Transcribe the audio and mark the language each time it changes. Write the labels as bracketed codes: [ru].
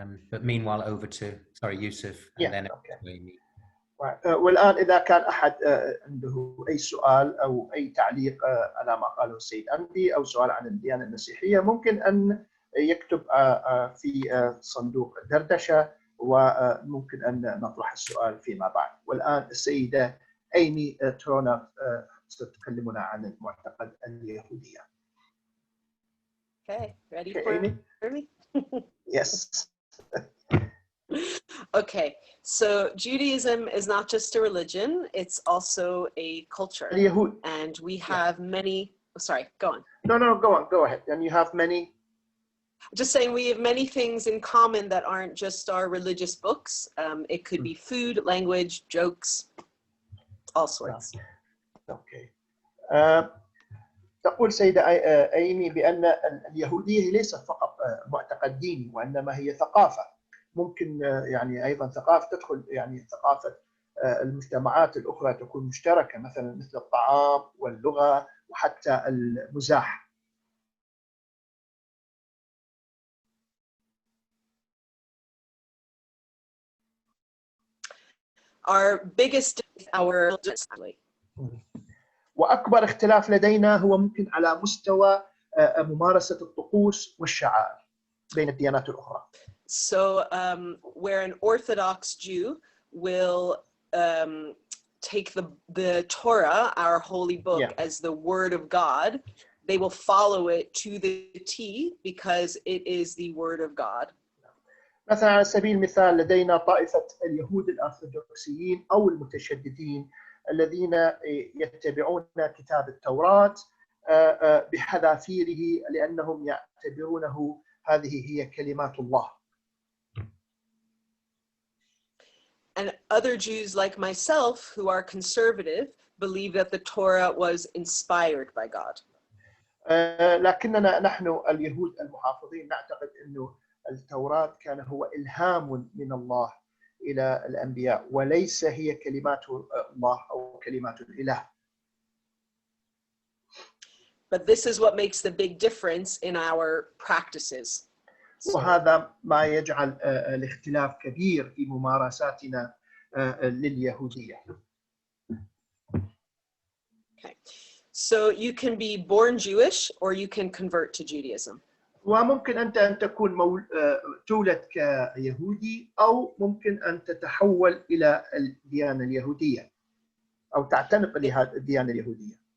[en] But meanwhile, over to Yusuf and then Amy. [ar] والآن إذا كان أحد عنده أي سؤال أو أي تعليق على ما قاله السيد أندي أو سؤال عن الديانة المسيحية ممكن أن يكتب في صندوق الدردشة وممكن أن نطرح السؤال فيما بعد. والآن السيدة أيمي ترونر ستكلمنا عن المعتقد اليهودية. [en] Okay, ready Amy? for me? Yes. Okay, so Judaism is not just a religion, it's also a culture. [ar] اليهود. [en] And we have many, sorry, go on. No, go ahead. And you have many. Just saying we have many things in common that aren't just our religious books. It could be food, language, jokes, all sorts. Okay. [ar] تقول سيدة أيمي بأن اليهودية ليست فقط معتقد ديني وإنما هي ثقافة. ممكن يعني أيضا ثقافة تدخل يعني ثقافة المجتمعات الأخرى تكون مشتركة مثلا مثل الطعام واللغة وحتى المزاح. [en] Our biggest our [ar] وأكبر اختلاف لدينا هو ممكن على مستوى ممارسة الطقوس والشعائر بين الديانات الأخرى. [en] So where an Orthodox Jew will take the Torah, our holy book, as the word of God, they will follow it to the T because it is the word of God. [ar] مثلا على سبيل المثال لدينا طائفة اليهود الأرثوذكسيين أو المتشددين الذين يتبعون كتاب التوراة بحذافيره لأنهم يعتبرونه هذه هي كلمات الله. [en] And other Jews like myself who are conservative believe that the Torah was inspired by God. [ar] لكننا نحن اليهود المحافظين نعتقد أنه التوراة كان هو إلهام من الله إلى الأنبياء وليس هي كلمات الله أو كلمات الإله. [en] But this is what makes the big difference in our practices. [ar] وهذا ما يجعل الاختلاف كبير في ممارساتنا لليهودية. [en] Okay. So you can be born Jewish or you can convert to Judaism. [ar] وممكن أنت أن تكون تولد كيهودي أو ممكن أن تتحول إلى الديانة اليهودية أو تعتنق لهذه الديانة اليهودية.